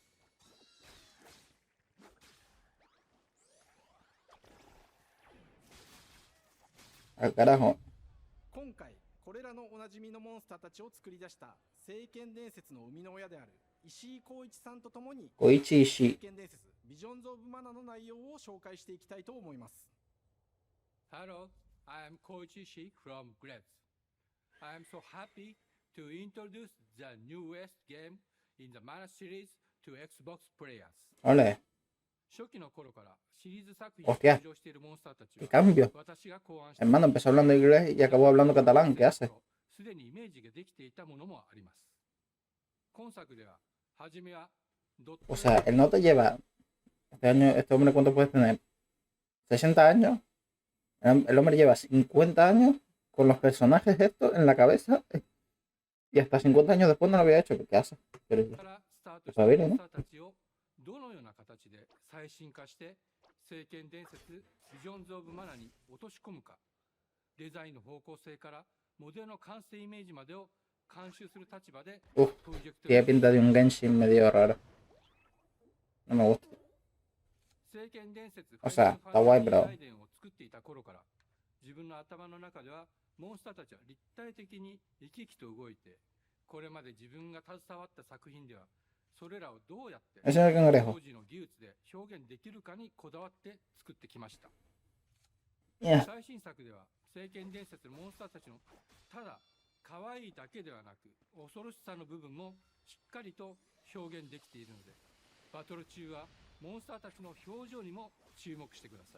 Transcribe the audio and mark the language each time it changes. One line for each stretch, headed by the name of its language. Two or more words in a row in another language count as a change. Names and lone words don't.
Spanish: Al carajo.
Japanese: 今回これらのおなじみのモンスターたちを作り出した聖剣伝説の生みの親である石井光一さんとともに聖剣伝説ビジョンズ・オブ・マナの内容を紹介していきたいと思います。
English: Hello, I am Koichi Ishii from Grabs. I am so happy to introduce the newest game in the Mana series to Xbox players.
Spanish: Ole.
Japanese: 初期の頃からシリーズ作品に
Spanish: Hostia,
Japanese: 登場しているモンスターたち
Spanish: qué
Japanese: は
Spanish: cambio.
Japanese: 私が考案した
Spanish: Hermano, empezó hablando inglés y acabó hablando catalán. ¿Qué hace?
Japanese: すでにイメージができていたものもあります。今作では初めは
Spanish: O sea, él no te lleva. Este año, este hombre, ¿cuánto puedes tener? ¿60 años? El hombre lleva 50 años con los personajes estos en la cabeza. Y hasta 50 años después no lo había hecho. ¿Qué hace? Pero, está bien, ¿no?
Japanese: どのような形で最新化して聖剣伝説ビジョンズ・オブ・マナに落とし込むか、デザインの方向性からモデルの完成イメージまでを監修する立場でプロジェクト
Spanish: tiene pinta de un Genshin medio raro. No me gusta.
Japanese: 聖剣伝説
Spanish: O sea, está guay, pero
Japanese: アイデンを作っていた頃から自分の頭の中ではモンスターたちは立体的に生き生きと動いて、これまで自分が携わった作品ではそれらをどうやって当時の技術で表現できるかにこだわって作ってきました。最新作では聖剣伝説のモンスターたちのただ可愛いだけではなく恐ろしさの部分もしっかりと表現できているので、バトル中はモンスターたちの表情にも注目してください。